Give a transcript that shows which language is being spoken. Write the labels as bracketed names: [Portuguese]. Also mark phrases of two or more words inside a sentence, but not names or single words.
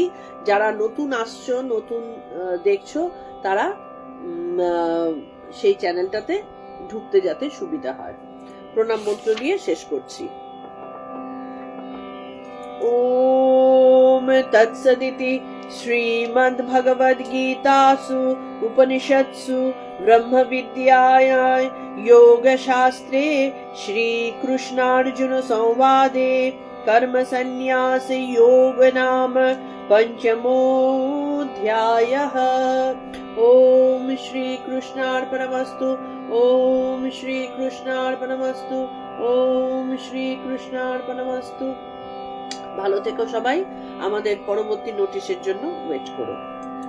[Bangla] যারা নতুন আসছো, নতুন দেখছো, তারা সেই চ্যানেলটাতে ঢুকতে যাতে সুবিধা হয়। প্রণাম মন্ত্র দিয়ে শেষ করছি। [Sanskrit] ওম তৎসদিতি শ্রীমদ্ ভগবদ গীতাসু উপনিষৎসু ব্রহ্ম বিদ্যায়াং योगशास्त्रे श्रीकृष्णार्जुन संवादे कर्म संन्यास योग नाम पंचमोऽध्यायः। ओम श्री कृष्णार्पणमस्तु। ओम श्री कृष्णार्पणमस्तु। ओम श्री कृष्णार्पणमस्तु। [Bangla] ভালো থেকো সবাই। আমাদের পরবর্তী নোটিশের জন্য ওয়েট করো।